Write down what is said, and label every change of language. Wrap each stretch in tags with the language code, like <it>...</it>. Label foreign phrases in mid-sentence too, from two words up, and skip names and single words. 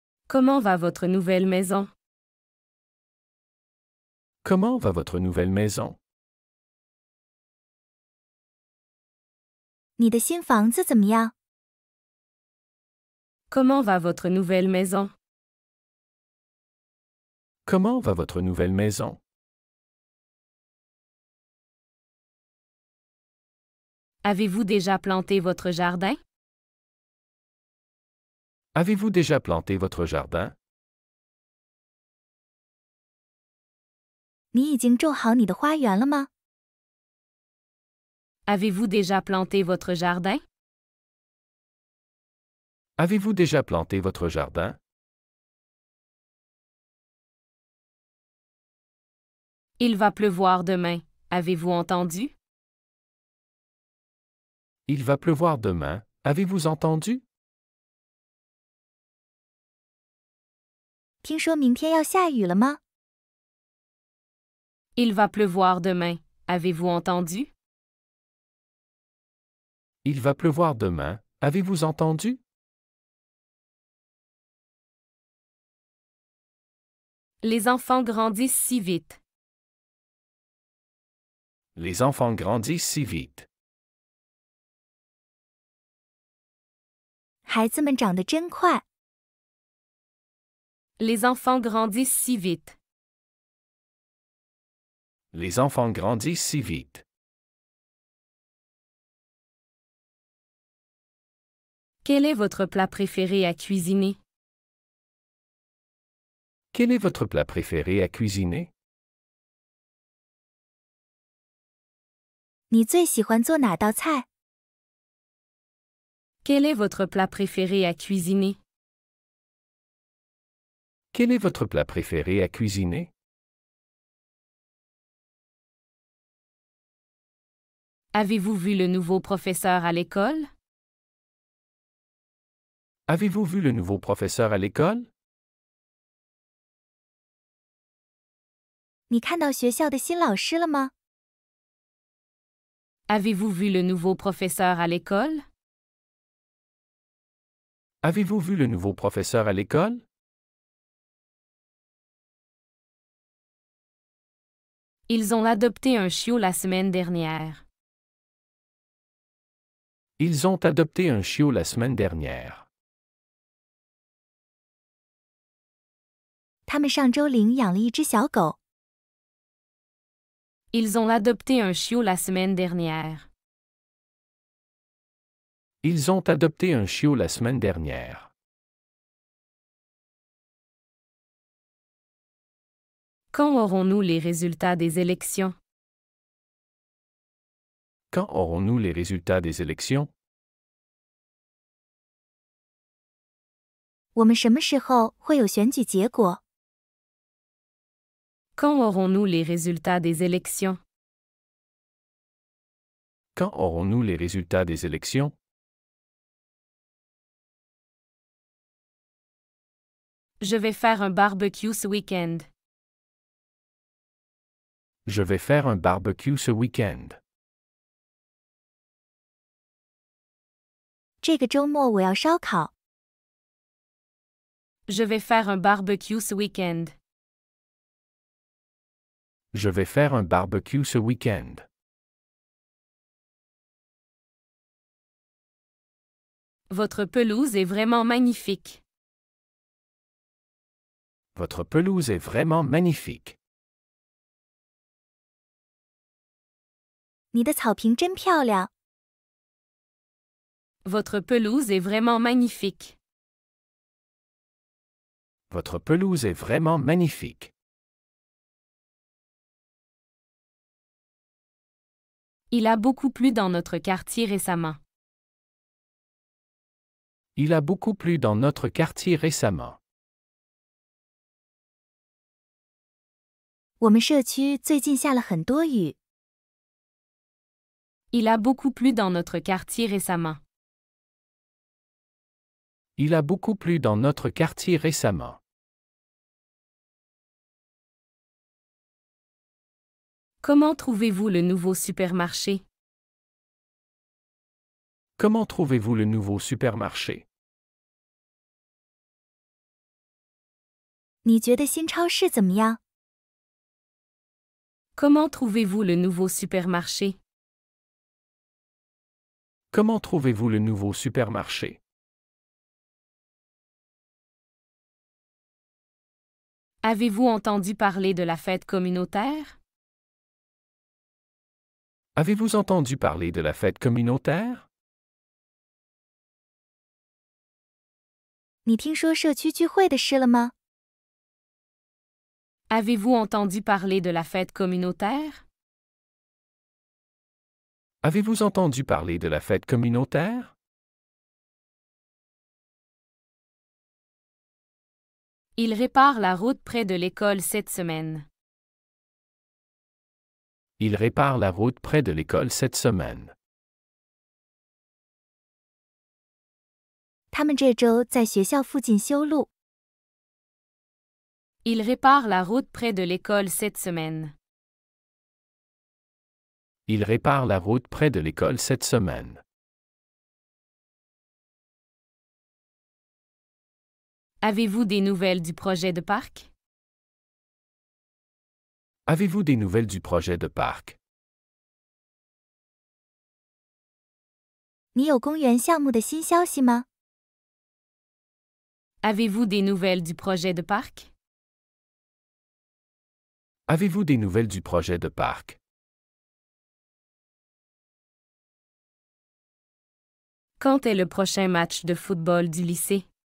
<fr>Comment va votre nouvelle maison? Comment va votre nouvelle maison?</fr> <zh>你的新房子怎么样？</zh> <fr>Comment va votre nouvelle maison? Comment va votre nouvelle maison? Avez-vous déjà planté votre jardin? Avez-vous déjà planté votre jardin?</fr> <zh>你已经种好你的花园了吗？</zh> <fr>Avez-vous déjà planté votre jardin? Avez-vous déjà planté votre jardin? Il va pleuvoir demain. Avez-vous entendu? Il va pleuvoir demain, avez-vous entendu?</fr> <zh>听说明天要下雨了吗？</zh> <fr>Il va pleuvoir demain. Avez-vous entendu? Il va pleuvoir demain, avez-vous entendu? Les enfants grandissent si vite. Les enfants grandissent si vite.</fr> <zh>孩子们长得真快。</zh> <fr>Les enfants grandissent si vite. Les enfants grandissent si vite. Quel est votre plat préféré à cuisiner? Quel est votre plat préféré à cuisiner?</fr> <zh>你最喜欢做哪道菜？</zh> <fr>Quel est votre plat préféré à cuisiner? Quel est votre plat préféré à cuisiner? Avez-vous vu le nouveau professeur à l'école? Avez-vous vu le nouveau professeur à l'école?</fr> <zh>你看到学校的新老师了吗？</zh> <fr>Avez-vous vu le nouveau professeur à l'école? Avez-vous vu le nouveau professeur à l'école? Ils ont adopté un chiot la semaine dernière. Ils ont adopté un chiot la semaine dernière.</fr> <zh>他们上周领养了一只小狗。</zh> <fr>Ils ont adopté un chiot la semaine dernière. Ils ont adopté un chiot la semaine dernière. Quand aurons-nous les résultats des élections? Quand aurons-nous les résultats des élections?</fr> <zh>我们什么时候会有选举结果？</zh> <fr>Quand aurons-nous les résultats des élections? Quand aurons-nous les résultats des élections? Je vais faire un barbecue ce week-end. Je vais faire un barbecue ce week-end.</fr> <zh>这个周末我要烧烤。</zh> <fr>Je vais faire un barbecue ce week-end. Je vais faire un barbecue ce week-end. Votre pelouse est vraiment magnifique. Votre pelouse est vraiment magnifique.</fr> <zh>你的草坪真漂亮。</zh> <fr>Votre pelouse est vraiment magnifique. Votre pelouse est vraiment magnifique. Il a beaucoup plu dans notre quartier récemment. Il a beaucoup plu dans notre quartier récemment.</fr> <zh>我们社区最近下了很多雨。</zh> <fr>Il a beaucoup plu dans notre quartier récemment. Il a beaucoup plu dans notre quartier récemment. Comment trouvez-vous le nouveau supermarché? Comment trouvez-vous le nouveau supermarché?</fr> <zh>你觉得新超市怎么样？</zh> <fr>Comment trouvez-vous le nouveau supermarché? Comment trouvez-vous le nouveau supermarché? Avez-vous entendu parler de la fête communautaire? Avez-vous entendu parler de la fête communautaire?</fr> <zh>你听说社区聚会的事了吗？</zh> <fr>Avez-vous entendu parler de la fête communautaire? Avez-vous entendu parler de la fête communautaire? Il répare la route près de l'école cette semaine. Il répare la route près de l'école cette semaine.</fr> <zh>他们这周在学校附近修路。</zh> <fr>Il répare la route près de l'école cette semaine. Il répare la route près de l'école cette semaine. Avez-vous des nouvelles du projet de parc? Avez-vous des nouvelles du projet de parc?</fr> <zh>你有公园项目的新消息吗？</zh> <fr>Avez-vous des nouvelles du projet de parc? Avez-vous des nouvelles du projet de parc? Quand est le prochain match de football du lycée?</fr>